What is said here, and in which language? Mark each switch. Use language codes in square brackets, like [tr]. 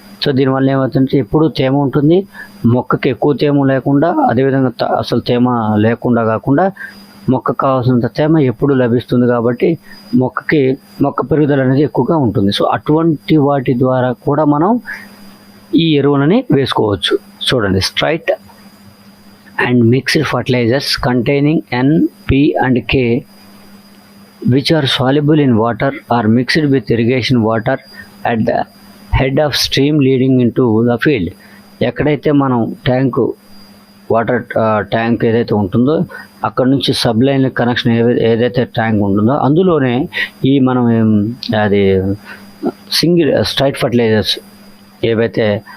[te] So దీనివల్ల ఏమవుతుందంటే ఎప్పుడు తేమ ఉంటుంది, మొక్కకి ఎక్కువ తేమ లేకుండా, అదేవిధంగా అసలు తేమ లేకుండా కాకుండా మొక్కకు కావాల్సినంత తేమ ఎప్పుడు లభిస్తుంది కాబట్టి మొక్క పెరుగుదల అనేది ఎక్కువగా ఉంటుంది. సో అటువంటి వాటి ద్వారా కూడా మనం ఈ ఎరువులని వేసుకోవచ్చు. చూడండి, [en] Straight and mixed fertilisers containing N, P and K which are soluble in water are mixed with irrigation water at the head of stream leading into the field. [te] ఎక్కడైతే మనం వాటర్ ట్యాంక్ ఏదైతే ఉంటుందో అక్కడ నుంచి సబ్లైన్ కనెక్షన్ ఏదైతే tank ఉంటుందో అందులోనే ఈ మనం అది సింగిల్ స్ట్రైట్ ఫర్టిలైజర్స్ ఏవైతే